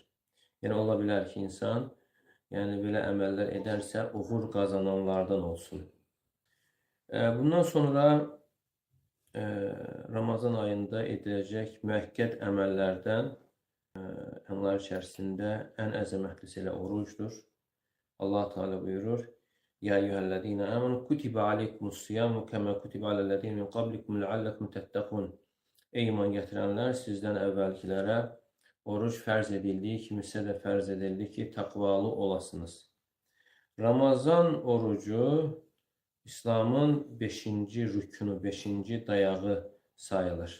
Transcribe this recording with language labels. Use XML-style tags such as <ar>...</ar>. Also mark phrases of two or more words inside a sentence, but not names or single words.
<az>Yəni ola bilər ki, insan belə əməllər edərsə, uğur qazananlardan olsun. Bundan sonra Ramazan ayında ediləcək müəkkəd əməllərdən onlar içərisində ən əzəmətlisi elə orucdur. Allah Teala buyurur:</az> <ar>"يا أيها الذين آمنوا كتب عليكم الصيام كما كتب على الذين من قبلكم لعلكم تتقون."</ar> <az>Ey iman gətirənlər, sizdən əvvəlkilərə oruc fərz edildiyi kimi sizə də fərz edildi ki, təqvalı olasınız. Ramazan orucu İslamın 5-ci rükünü, 5-ci dayağı sayılır.</az>